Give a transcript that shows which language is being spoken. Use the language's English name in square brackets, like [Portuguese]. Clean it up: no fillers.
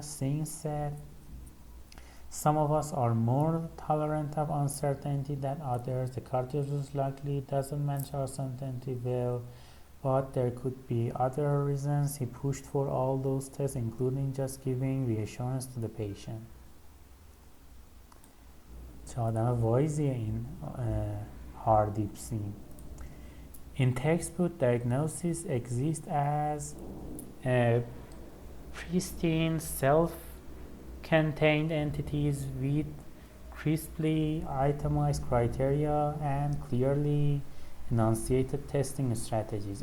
[English] Since said, some of us are more tolerant of uncertainty than others. The cardiologist likely doesn't manage uncertainty well, but there could be other reasons he pushed for all those tests, including just giving reassurance to the patient. [Persian] چه آدم وایزیه این هاردیپسین. [English] In textbook, diagnosis exists as pristine, self-contained entities with crisply itemized criteria and clearly enunciated testing strategies.